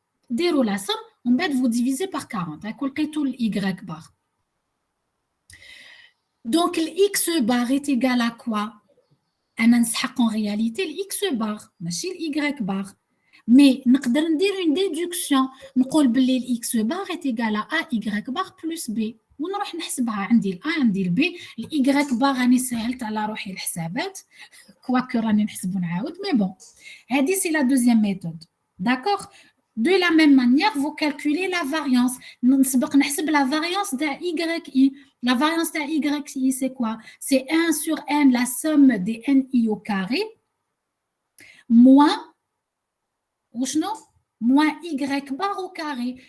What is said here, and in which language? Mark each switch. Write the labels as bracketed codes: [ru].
[fr] Déroule la somme, on va vous diviser par 40. Tout le Y bar. Donc, le X bar est égal à quoi? En réalité, le X bar, machine Y bar. Mais nous pouvons dire une déduction. Nous pouvons dire que X bar est égal à AY bar plus B. Nous allons [ar] نحسبها عندي ال A عندي ال B. ال Y bar راني سهلت على روحي الحسابات. Quoique راني نحسبو نعاود. [fr] Mais bon, هذه c'est la deuxième méthode. D'accord? De la même manière, vous calculez la variance. [ar] نسبق نحسب [fr] la variance de YI. La variance de YI, c'est quoi? C'est 1 sur N, la somme des NI au carré, moins moins Y bar au carré.